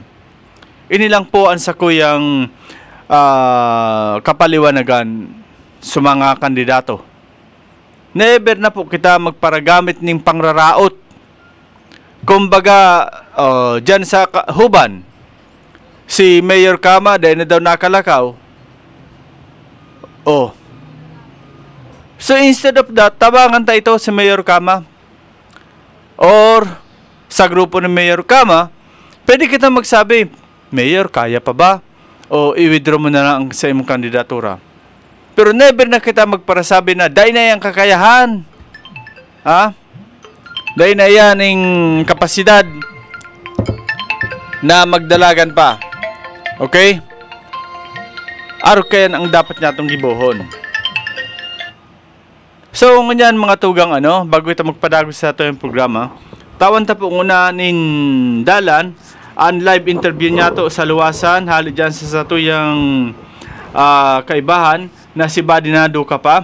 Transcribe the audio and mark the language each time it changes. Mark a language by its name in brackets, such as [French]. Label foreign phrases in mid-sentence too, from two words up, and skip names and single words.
[Bikol] Ini lang po ang sakuyang kapaliwanagan sa mga kandidato. Never na po kita magparagamit ng pangraraot. Kumbaga, dyan sa Huban, si Mayor Kama, dahil na daw nakalakaw. [English] So instead of that, [Bikol] tabangan tayo ito si Mayor Kama. Or, sa grupo ng Mayor Kama, pwede kita magsabi, Mayor, kaya pa ba? O i-withdraw mo na lang sa imong kandidatura. Pero never na kita magparasabi na, dahil na yung kakayahan. Dahil na yan yung kapasidad na magdalagan pa. Okay? Araw kaya ang dapat natong gibohon. So, nganyan mga tugang bago ito magpadagos sa ito yung programa, tawan ta po una nin dalan, ang live interview niya to sa luwasan, hali dyan sa tuyang kaibahan, na si Buddy Nado ka pa.